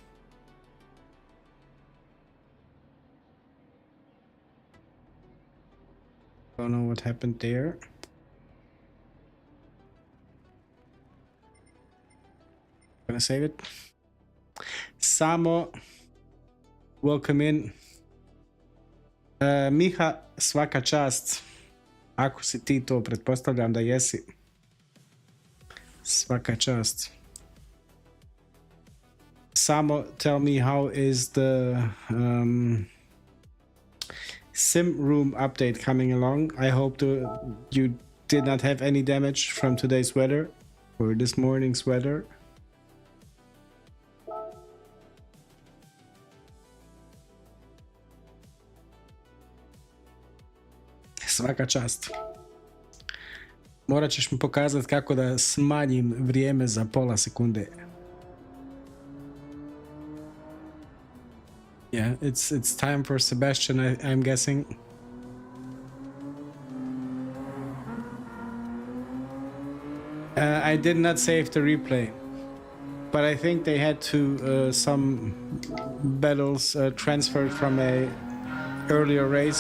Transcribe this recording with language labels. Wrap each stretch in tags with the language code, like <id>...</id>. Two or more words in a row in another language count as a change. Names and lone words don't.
<en>Don't know what happened there. Gonna save it. Samo, welcome in.</en> <hr>Miha, svaka čast. Ako si ti to, pretpostavljam da jesi. Svaka čast. Samo,</hr> <en>tell me, how is the sim room update coming along? I hope you did not have any damage from today's weather or this morning's weather.</en> <hr>Svaka čast. Morat ćeš mi pokazati kako da smanjim vrijeme za pola sekunde.</hr> <en>Yeah, it's time for Sebastian, I'm guessing. I did not save the replay, but I think they had to some battles transferred from a earlier race.</en>